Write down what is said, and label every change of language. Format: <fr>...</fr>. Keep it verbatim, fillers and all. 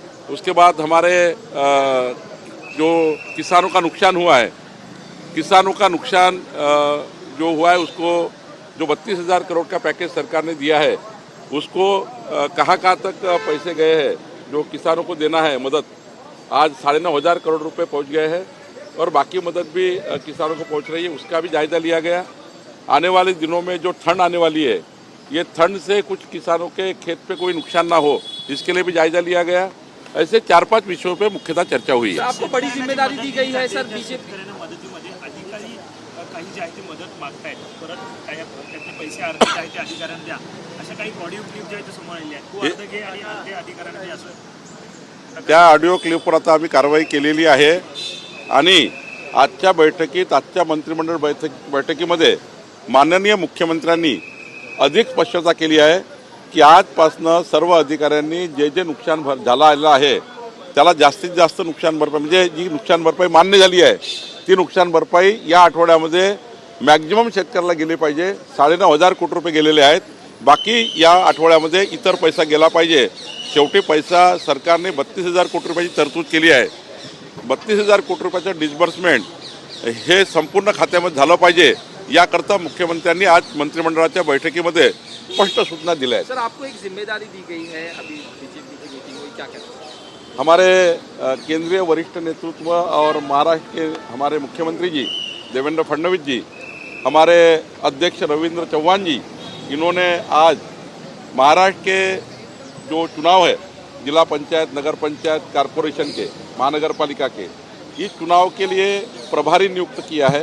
<hi>उसके बाद हमारे आ, जो किसानों का नुकसान हुआ है, किसानों का नुकसान आ, जो हुआ है उसको जो बत्तीस हज़ार करोड़ का पैकेज सरकार ने दिया है उसको आ, कहाँ कहाँ तक पैसे गए हैं, जो किसानों को देना है मदद, आज साढ़े नौ हज़ार करोड़ रुपए पहुंच गए हैं और बाकी मदद भी आ, किसानों को पहुंच रही है, उसका भी जायजा लिया गया। आने वाले दिनों में जो ठंड आने वाली है, ये ठंड से कुछ किसानों के खेत पे कोई नुकसान ना हो इसके लिए भी जायजा लिया गया। ऐसे चार पांच विषयों पे मुख्यतः चर्चा हुई है। आपको बड़ी जिम्मेदारी दी गई है सर। बीजेपी</hi> <mr>मदतीमध्ये अधिकारी काही जे आहे ते मदत मागतायत, परत काय त्याचे पैसे अर्धे आहे ते अधिकाऱ्यांना द्या, अशा काही ऑडिओ क्लिप जे आहे ते समोर आलेले आहेत, तो अर्ध घे आणि अर्धे अधिकाऱ्यांना द्या, असं त्या ऑडिओ क्लिपवर आता आम्ही कारवाई केलेली आहे। आणि आजच्या बैठकीत, आजच्या मंत्रिमंडळ बैठक बैठकीमध्ये माननीय मुख्यमंत्र्यांनी अधिक स्पष्टता केली आहे की आजपासनं सर्व अधिकाऱ्यांनी जे जे नुकसान भर झालं आहे त्याला जास्तीत जास्त नुकसान भरपाई, म्हणजे जी नुकसान भरपाई मान्य झाली आहे ती नुकसान भरपाई या आठवड्यामध्ये मॅक्झिमम शेतकऱ्याला गेली पाहिजे। साडेनऊ हजार कोटी रुपये गेलेले आहेत, बाकी या आठवड्यामध्ये इतर पैसा गेला पाहिजे। शेवटी पैसा सरकारने बत्तीस हजार कोटी रुपयाची तरतूद केली आहे, बत्तीस हजार कोटी रुपयाचं डिस्बर्समेंट हे संपूर्ण खात्यामध्ये झालं पाहिजे, याकरता मुख्यमंत्र्यांनी आज मंत्रिमंडळाच्या बैठकीमध्ये स्पष्ट सूचना दिल्या आहेत।</mr> <hi>सर आपको एक जिम्मेदारी दी गई है, अभी बीजेपी की मीटिंग हुई, क्या कहते हैं? हमारे केंद्रीय वरिष्ठ नेतृत्व और महाराष्ट्र के हमारे मुख्यमंत्री जी देवेंद्र फडणवीस जी, हमारे अध्यक्ष रविंद्र चौहान जी, इन्होंने आज महाराष्ट्र के जो चुनाव है जिला पंचायत, नगर पंचायत, कारपोरेशन के, महानगर पालिका के, इस चुनाव के लिए प्रभारी नियुक्त किया है।</hi>